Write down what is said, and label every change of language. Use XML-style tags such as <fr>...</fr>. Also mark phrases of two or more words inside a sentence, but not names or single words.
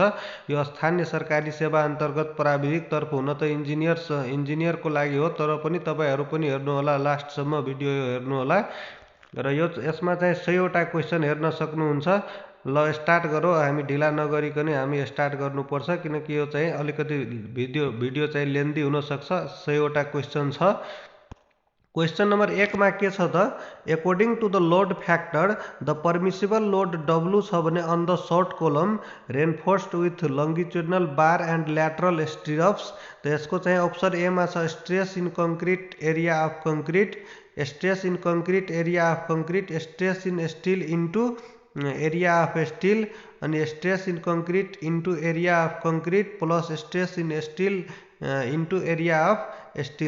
<ne>यो स्थानीय सरकारी सेवा अन्तर्गत प्राविधिक तर्फ हुन त इन्जिनियरको लागि हो, तर पनि तपाईहरु पनि हेर्नुहोला, लास्टसम्म भिडियो यो हेर्नुहोला र यसमा चाहिँ 100 वटा क्वेशन हेर्न सक्नुहुन्छ। ल स्टार्ट गरौँ। हामी ढिला नगरिकन हामी स्टार्ट गर्नुपर्छ, किनकि यो चाहिँ अलिकति भिडियो चाहिँ लेन्दी हुन सक्छ। 100 वटा क्वेशन छ। क्वेशन नंबर 1 में के छ त,</ne> <en>according to the load factor the permissible load W</en> <ne>छ भने</ne> <en>on the short column reinforced with longitudinal bar and lateral stirrups.</en> <ne>तो यसको चाहिँ ऑप्शन ए में छ</ne> <en>stress in concrete area of concrete, stress in concrete area of concrete, stress in steel into area of steel अनि stress in concrete into area of concrete plus stress in steel into area of steel.</en>